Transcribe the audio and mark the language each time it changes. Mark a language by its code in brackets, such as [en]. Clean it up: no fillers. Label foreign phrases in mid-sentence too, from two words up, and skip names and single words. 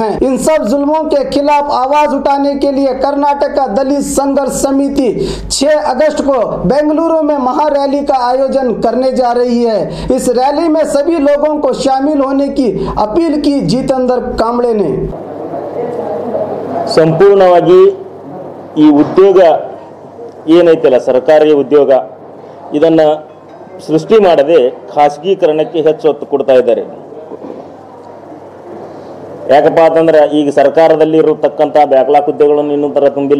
[hi] इन सब जुल्मों के खिलाफ आवाज उठाने के लिए कर्नाटक का दलित संघर्ष समिति 6 अगस्त को बेंगलुरु में महारैली का आयोजन करने जा रही है। इस रैली में सभी लोगों को शामिल होने की अपील की जितेंद्र कामले ने। [kn] ಸಂಪೂರ್ಣವಾಗಿ ಈ ಉದ್ಯೋಗ ಏನೈತಲ್ಲ ಸರ್ಕಾರಿ ಉದ್ಯೋಗ ಇದನ್ನ ಸೃಷ್ಟಿ ಮಾಡದೆ ಖಾಸಗೀಕರಣಕ್ಕೆ ಹೆಚ್ಚು ಒತ್ತು ಕೊಡ್ತಾ ಇದ್ದಾರೆ। ಯಾಕಪ್ಪ ಅಂತಂದ್ರೆ ಈಗ ಸರ್ಕಾರದಲ್ಲಿ ಇರತಕ್ಕಂಥ ಬ್ಯಾಕ್ಲಾಕ್ ಹುದ್ದೆಗಳನ್ನು ಇನ್ನೂ ತರ ತುಂಬಿಲ್ಲ।